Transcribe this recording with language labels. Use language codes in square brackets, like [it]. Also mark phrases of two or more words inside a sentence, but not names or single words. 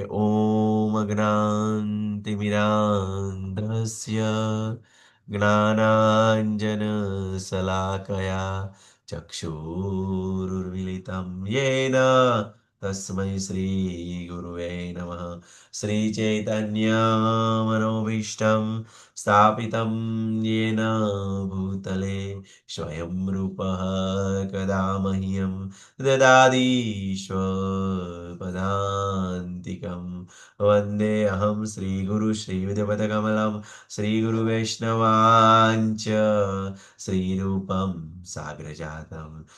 [sa] ઓમ અજ્ઞાનતિમિરાન્ધસ્ય જ્ઞાનાંજન શલાકયા ચક્ષુરુર્મિલિતમ યેન તસ્મૈ શ્રી ગુરુવે નમઃ. શ્રીચૈતન્ય મનોભીષ્ટં સ્થાપિतं येन भूतले स्वयं रूपः कदा मह्यं ददाति वन्दे अहं श्रीगुरु श्रीयुतपदकमलं श्रीगुरुवैष्णवाञ्च श्रीरूपं साग्रजातं